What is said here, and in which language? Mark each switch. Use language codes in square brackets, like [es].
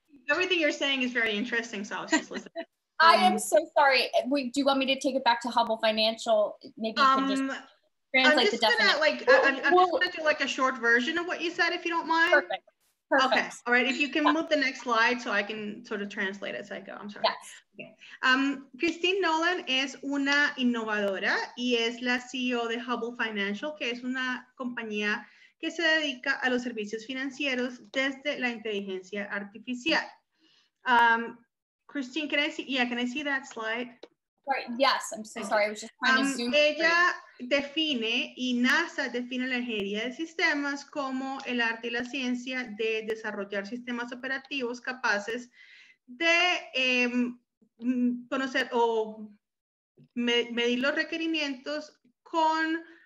[en] Everything you're saying is very interesting, so I was just listening. I am so sorry. Do you want me to take it back to Hubble Financial? Maybe you can just translate the definition. I'm just gonna do like a short version of what you said, if you don't mind. Perfect. Perfect. Okay. All right. If you can move the next slide so I can sort of translate as I go. I'm sorry. Yes. Okay. [es] Christine Nolan es una innovadora y es la CEO de Hubble Financial, que es una compañía que se dedica a los servicios financieros desde la inteligencia artificial. [en] Christine, can I see that slide? Right. Yes, I'm so sorry. I was just trying to zoom. [es] Ella define, y NASA define la ingeniería de sistemas como el arte y la ciencia de desarrollar sistemas operativos capaces de conocer o medir los requerimientos con